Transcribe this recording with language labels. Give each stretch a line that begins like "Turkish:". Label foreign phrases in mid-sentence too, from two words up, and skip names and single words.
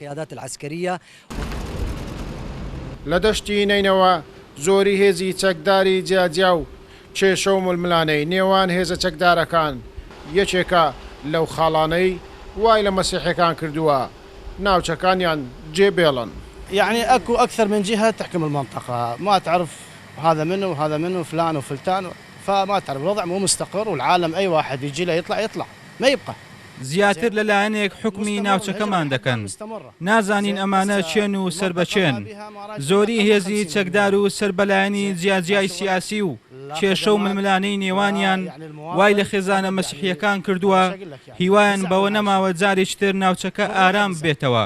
Central Kurdish: لە دەشتی نینەوە زۆری هێزی چەکداری جیاجیا و کێشە و ململانەی نێوان هێزە چەکدارەکان یەکێکە لەو خاڵانەی وای لە مەسیحیەکان کردووە ناوچەکانیان جێبێڵن.
Arabic: يعني اكو اكثر من جهه تحكم المنطقه، ما تعرف هذا منه وهذا منه فلان وفلتان، فما تعرف الوضع مو مستقر، والعالم اي واحد يجي له يطلع ما يبقى.
Central Kurdish: زیاتر لەلایەنێک حکمی ناوچەکەمان دەکەن. نازانین ئەمانە چێن و سربەچێن. زۆری هێزی چەکدار و سربەلایەنی جیاجیای سیاسی و کێشە و ململانەی نێوانیان وای لە خێزانە مەسیحیەکان کردووە هیوایان بەوە نەماوە جارێک تر ناوچەکە ئارام بێتەوە.